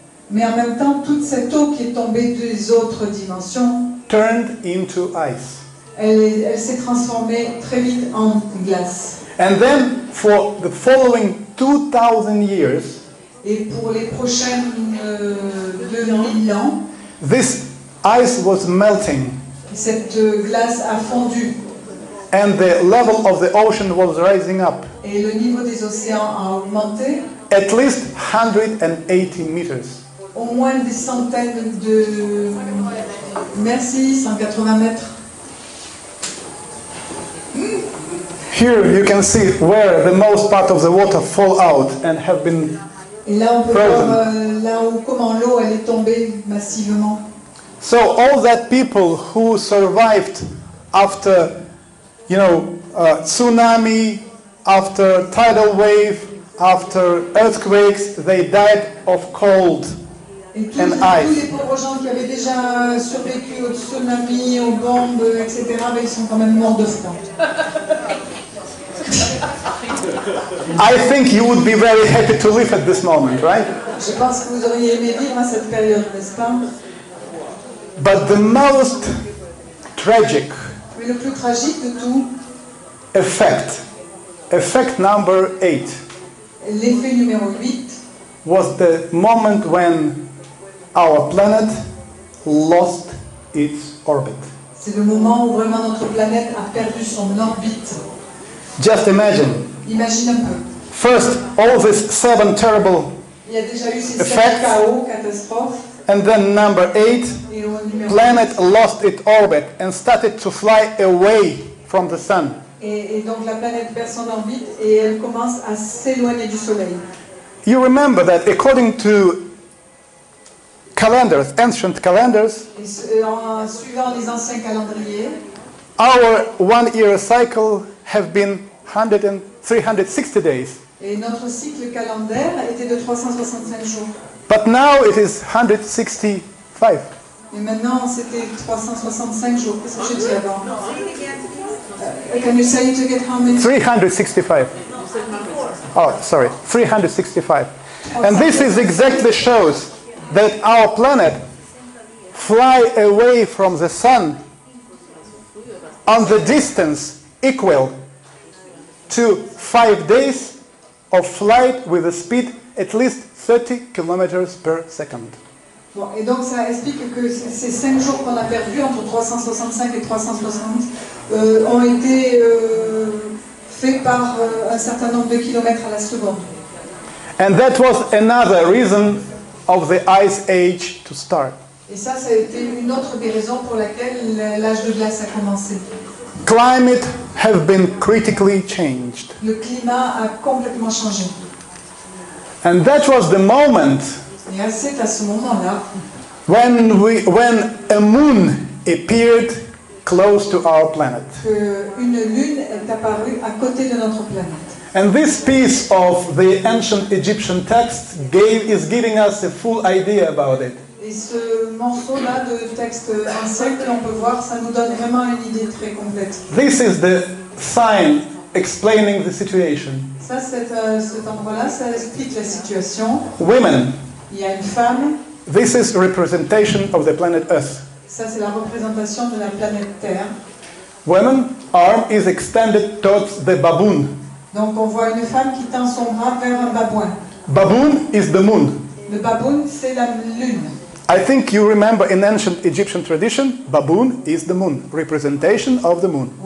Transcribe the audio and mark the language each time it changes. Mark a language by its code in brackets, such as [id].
[fr] Mais en même temps, toute cette eau qui est tombée des autres dimensions, [en] turned into ice. [fr] elle s'est transformée très vite en glace. [en] And then for the following 2000 years, [fr] Et pour les prochaines 2000 ans, [en] this ice was melting [fr] cette glace a fondu [en] and the level of the ocean was rising up [fr] et le niveau des océans a augmenté, [en] at least 180 meters. [fr] au moins des centaines de... Merci, 180 mètres. [en] Here you can see where the most part of the water fall out and have been [fr] Et là, on peut [en] frozen. [fr] voir comment l'eau elle est tombée massivement. [en] So all that people who survived after, tsunami, after tidal wave, after earthquakes, they died of cold. [fr] Et tous [en] And [fr] les [en] ice. [fr] pauvres gens qui avaient déjà survécu au tsunami, aux bombes, etc., ben, ils sont quand même morts de froid. [en] I think you would be very happy to live at this moment, right? [fr] Je pense que vous auriez aimé vivre à cette période, n'est-ce pas? [en] But the most tragic [fr] Mais le plus tragique de tout, [en] effect number 8, [fr] l'effet numéro 8, [en] was the moment when our planet lost its orbit. [fr] c'est le moment où vraiment notre planète a perdu son orbite. [en] Just imagine. [fr] Imagine un peu. [en] First, all these 7 terrible, [fr] Il y a déjà eu ces 7 [en] Effect. [fr] chaos, catastrophes, [en] and then number 8, [fr] et au numéro [en] planet lost its orbit and started to fly away from the sun. [fr] et donc la planète perd son orbite et elle commence à s'éloigner du Soleil. [en] You remember that according to calendars, ancient calendars, [fr] Et en suivant les anciens calendriers, [en] our 1-year cycle have been 360 days. [fr] et notre cycle calendaire était de 365 jours. [en] But now it is 165. [fr] Et maintenant, c'était 365 jours. Qu'est-ce que j'ai dit avant? [en] Can you say it again? How many? 365. Oh, sorry, 365. And this is exactly shows that our planet fly away from the sun on the distance equal to 5 days of flight with a speed at least 30 kilometers per second. [fr] Bon, et donc ça explique que ces 5 jours qu'on a perdus entre 365 et 360 ont été faits par un certain nombre de kilomètres à la seconde. [en] And that was another reason of the Ice Age to start. [fr] Et ça a été une autre des raisons pour laquelle l'âge de glace a commencé. [en] Climate have been critically changed. [fr] Le climat a complètement changé. [en] And that was the moment [fr] Et c'est à ce moment-là [en] when a moon appeared close to our planet. [fr] qu'une lune est apparue à côté de notre planète. [en] And this piece of the ancient Egyptian text is giving us a full idea about it. [fr] Et ce morceau-là de texte ancien que l'on peut voir, ça nous donne vraiment une idée très complète. [en] This is the sign explaining the situation. [fr] Ça, cet endroit-là, ça explique la situation. [en] Women, [fr] Il y a une femme, [en] this is representation of the planet Earth. [fr] ça c'est la représentation de la planète Terre. [en] Woman's arm is extended towards the baboon. [fr] Donc on voit une femme qui tend son bras vers un babouin. [en] Baboon is the moon. [fr] Le baboun, c'est la lune. [en] I think you remember in ancient Egyptian tradition, baboon is the moon, representation of the moon.